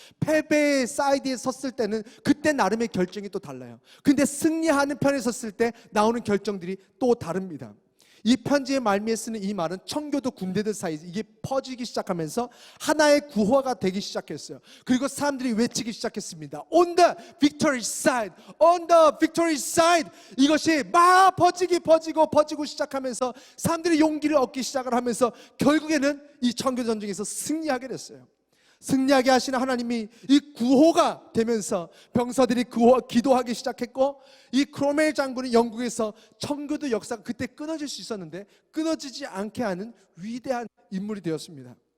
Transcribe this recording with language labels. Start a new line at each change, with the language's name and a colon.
Korean: 패배의 사이드에 섰을 때는 그때 나름의 결정이 또 달라요. 근데 승리하는 편에 섰을 때 나오는 결정들이 또 다릅니다. 이 편지의 말미에 쓰는 이 말은 청교도 군대들 사이에 이게 퍼지기 시작하면서 하나의 구호가 되기 시작했어요. 그리고 사람들이 외치기 시작했습니다.
English: On the victory side, on the victory side.
Korean: 이것이 막 퍼지고 시작하면서 사람들이 용기를 얻기 시작을 하면서 결국에는 이 청교도 전쟁에서 승리하게 됐어요. 승리하게 하시는 하나님이 이 구호가 되면서 병사들이 기도하기 시작했고 이 크롬웰 장군이 영국에서 청교도 역사가 그때 끊어질 수 있었는데 끊어지지 않게 하는 위대한 인물이 되었습니다.